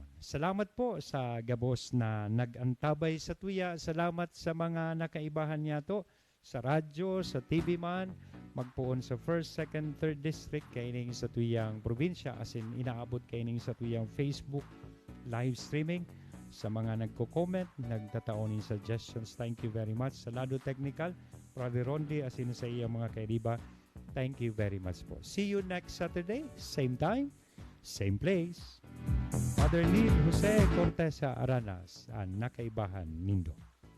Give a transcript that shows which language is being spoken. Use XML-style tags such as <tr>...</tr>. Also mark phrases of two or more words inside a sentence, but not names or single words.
<bik>Salamat po sa gabos na nagantabay sa tuya. Salamat sa mga nakaibahan niya to sa radyo, sa TV man, magpuon sa 1st, 2nd, 3rd district kay ining sa tuyang probinsya as in inaabot kay ining sa tuyang Facebook</bik> <en>live streaming.</en> <bik>Sa mga nagko-comment, nagtataonin suggestions,</bik> <en>thank you very much.</en> <bik>Sa Lado Technical, Ravi Rondi, as in sa iyang mga kairiba,</bik> <en>thank you very much po. See you next Saturday, same time, same place.</en> <bik>Father Neil Jose Cortesa Aranas, ang nakaibahan nindo.</bik>